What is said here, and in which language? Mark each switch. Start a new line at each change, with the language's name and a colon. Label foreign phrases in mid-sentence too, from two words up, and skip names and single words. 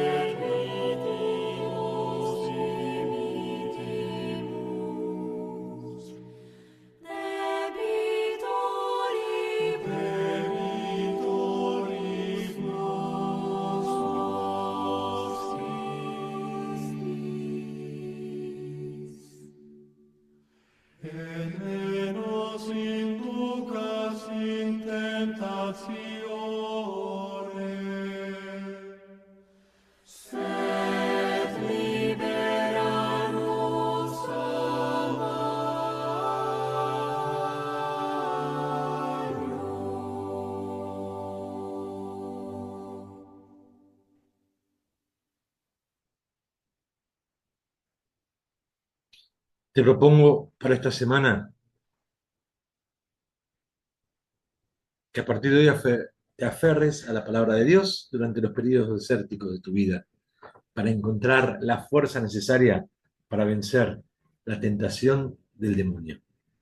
Latin: permitimus dimitimus debitoribus nostris. Et ne nos inducas in tentatione, sed libera nos a malo.
Spanish: Te propongo para esta semana que a partir de hoy te aferres a la palabra de Dios durante los periodos desérticos de tu vida para encontrar la fuerza necesaria para vencer la tentación del demonio.